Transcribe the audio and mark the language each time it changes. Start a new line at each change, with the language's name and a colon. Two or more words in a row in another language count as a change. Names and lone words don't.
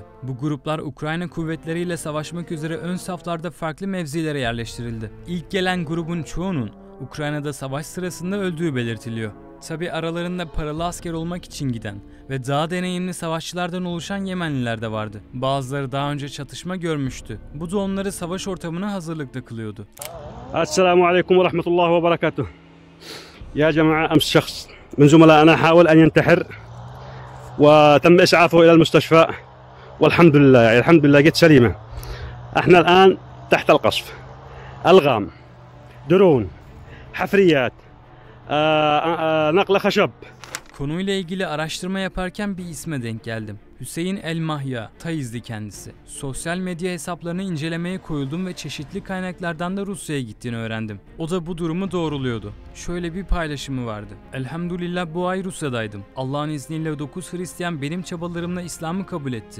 Turkish: Bu gruplar Ukrayna kuvvetleriyle savaşmak üzere ön saflarda farklı mevzilere yerleştirildi. İlk gelen grubun çoğunun Ukrayna'da savaş sırasında öldüğü belirtiliyor. Tabi aralarında paralı asker olmak için giden ve daha deneyimli savaşçılardan oluşan Yemenliler de vardı. Bazıları daha önce çatışma görmüştü. Bu da onları savaş ortamına hazırlıklı kılıyordu.
Arabic: السلام عليكم ورحمة الله وبركاته. يا جماعة أمس شخص من زملائنا حاول أن ينتحر وتم إسعافه إلى المستشفى والحمد لله يعني الحمد لله جت سليمة. احنا الآن تحت القصف. ألغام درون حفريات نقل خشب.
Turkish: Konuyla ilgili araştırma yaparken bir isme denk geldim. Hüseyin El Mahya, Taizli kendisi. Sosyal medya hesaplarını incelemeye koyuldum ve çeşitli kaynaklardan da Rusya'ya gittiğini öğrendim. O da bu durumu doğruluyordu. Şöyle bir paylaşımı vardı. Elhamdülillah bu ay Rusya'daydım. Allah'ın izniyle 9 Hristiyan benim çabalarımla İslam'ı kabul etti.